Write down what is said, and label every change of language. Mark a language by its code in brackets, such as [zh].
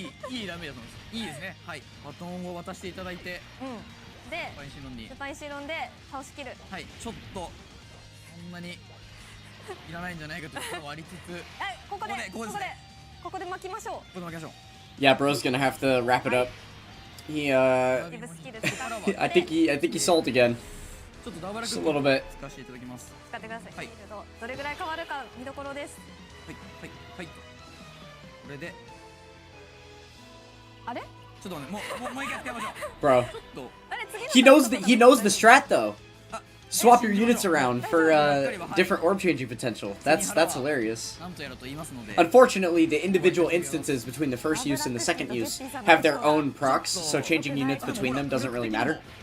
[ja] いいダメージだと思います。いいですね。はい。バトンを渡していただいて、で、スパイシロンで倒しきる。はい。ちょっとそんなにいらないんじゃないかというところもありつつ、ここで巻きましょう。ここで巻きましょう。 [en] Yeah, bro's gonna have to wrap it up. He I think he sold again. [ja] ちょっとダブル [en] just a little bit. [ja] 使わせていただきます。使ってください。はい。どれぐらい変わるか見どころです。はいはいはい。これであれちょっとね、もう一回やってみましょう。 [en] Bro, he knows the strat though. Swap your units around for different orb changing potential. That's hilarious. Unfortunately, the individual instances between the first use and the second use have their own procs, so changing units between them doesn't really matter.